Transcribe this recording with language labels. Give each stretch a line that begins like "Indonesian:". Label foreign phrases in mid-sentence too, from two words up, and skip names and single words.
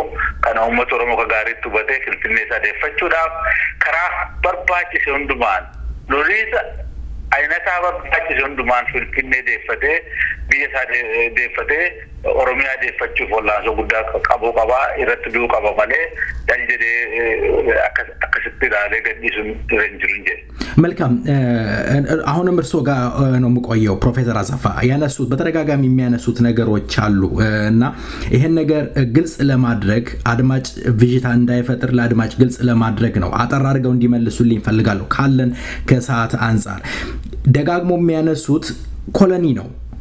Oromo: Kana uummata Oromoo ka gaariitti hubatee Finfinnee isaa deeffachuudhaaf karaa barbaachise hundumaan loliisa ayinataa barbaachise hundumaan Finfinnee deeffatee biyya isaa deeffatee Oromiyaa deeffachuuf wallaansoo guddaa qabuu qabaa irratti du'uu qaba malee dan jedhee akkasitti ilaalee gadhiisuun hin jiru jedhe.
Amharic: መልካም አሁንም እርስዎ ጋር ነው የምቆየው ፕሮፌሰር አሰፋ ያነሱት በተደጋጋሚ የሚያነሱት ነገሮች አሉ እና ይሄን ነገር ግልጽ ለማድረግ አድማጭ ቪዥታ እንዳይፈጥር ለአድማጭ ግልጽ ለማድረግ ነው አጠር አድርገው እንዲመልሱልኝ ፈልጋለሁ ካለን ከሰዓት አንፃር ደጋግሞ የሚያነሱት ኮሎኒ ነው